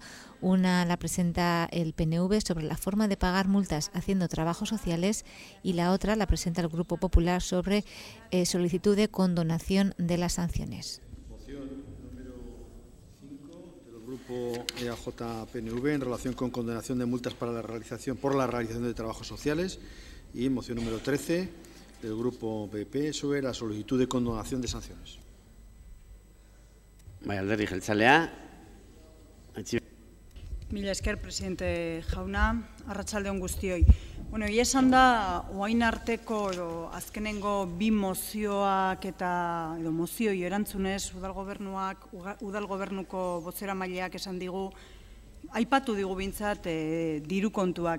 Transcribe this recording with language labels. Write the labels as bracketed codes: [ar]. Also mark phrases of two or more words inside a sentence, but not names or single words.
[es] Una la presenta el PNV sobre la forma de pagar multas haciendo trabajos sociales y la otra la presenta el Grupo Popular sobre solicitud de condonación de las sanciones. Moción número 5 del Grupo EAJ-PNV en relación con condonación de multas por la realización de trabajos sociales. Y moción número 13 del Grupo PP sobre la solicitud de condonación de sanciones. [eu] Bai, alderdi jeltzalea. Mila esker, presidente jauna, arratsalde on guztioi. Bueno, esan da, oain arteko edo azkenengo bi mozioak eta edo mozioi erantzunez, udal gobernuko bozeramaileak esan digu, aipatu digu bintzat diru kontuak.